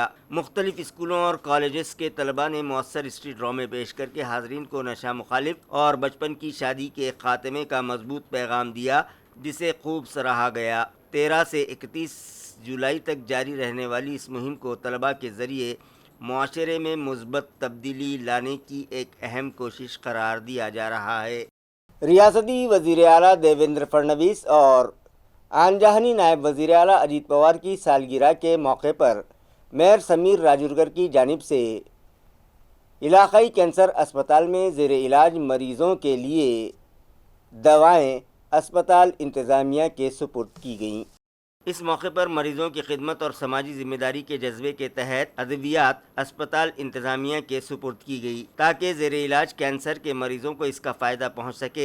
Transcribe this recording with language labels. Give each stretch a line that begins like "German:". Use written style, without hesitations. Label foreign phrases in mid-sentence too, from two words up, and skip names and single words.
Urdu: مختلف اسکولوں اور کالجز کے طلباء نے مؤثر اسٹریٹ ڈرامے پیش کر کے حاضرین کو نشہ مخالف اور بچپن کی شادی کے خاتمے کا مضبوط پیغام دیا، جسے خوب سراہا گیا۔ 13 سے 31 جولائی تک جاری رہنے والی اس مہم کو طلباء کے ذریعے معاشرے میں مثبت تبدیلی لانے کی ایک اہم کوشش قرار دیا جا رہا ہے۔ ریاستی وزیر اعلیٰ دیویندر فڈنویس اور آنجہانی نائب وزیر اعلیٰ اجیت پوار کی سالگرہ کے موقع پر میئر سمیر راجورگر کی جانب سے علاقائی کینسر اسپتال میں زیر علاج مریضوں کے لیے دوائیں اسپتال انتظامیہ کے سپرد کی گئیں۔ اس موقع پر مریضوں کی خدمت اور سماجی ذمہ داری کے جذبے کے تحت ادویات اسپتال انتظامیہ کے سپرد کی گئی تاکہ زیر علاج کینسر کے مریضوں کو اس کا فائدہ پہنچ سکے۔